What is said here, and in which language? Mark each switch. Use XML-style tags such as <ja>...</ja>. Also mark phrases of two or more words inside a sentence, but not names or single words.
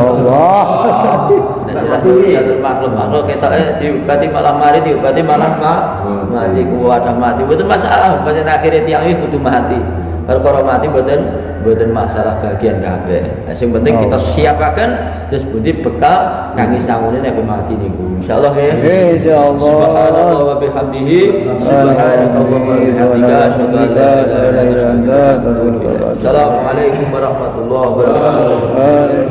<jv>Allah nek makhluk ketoke diobati malah mari diobati malah mati kuwadah mati mboten masalah pancen akhire tiyang iki kudu mati perkara mati mboten masalah bagian kabeh sing penting kita siapaken terus pundi bekal kangge sangune nek mati niku insyaallah nggih insyaallah</jv> <ar>سبحان الله وبحمده سبحان الله وبحمدك أشهد أن لا إله إلا أنت أستغفرك وأتوب إليك السلام عليكم ورحمة الله وبركاته</ar>